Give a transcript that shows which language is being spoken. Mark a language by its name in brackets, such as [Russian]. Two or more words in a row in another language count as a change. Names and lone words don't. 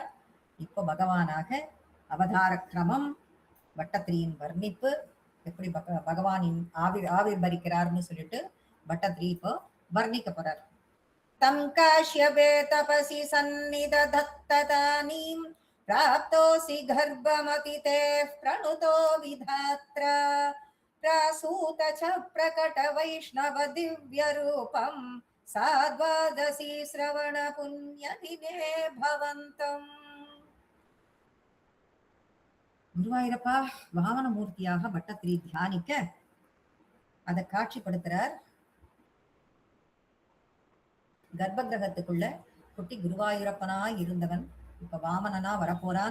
[Tamil] இப்ப பகவானாக அவதார கிரமம், பட்டத்திரியின் வர்ணிப்பு, எப்படி பகவானின் ஆவிர்பரிக்கிறார்னு சொல்லிட்டு பட்டத்திரி இப்போ வர்ணிக்க போறார். [Sanskrit] तं काश्यपे तपसि संनिदधत्तदानीं प्राप्तोऽसि गर्भमदिते प्रणुतो विधात्रा प्रासूत च प्रकट वैष्णव दिव्य रूपम साद्वादशी श्रवण पुण्य दिने भवन्तम्. [Tamil] குருவாயிரப்பா வாமன மூர்த்தியாக பட்டத்திரி தியானிக்க அதை காட்சிப்படுத்துறார். கர்ப்ப கிரகத்துக்குள்ள குட்டி குருவாயூரப்பனா இருந்தவன் இப்ப வாமனனா வரப்போறான்.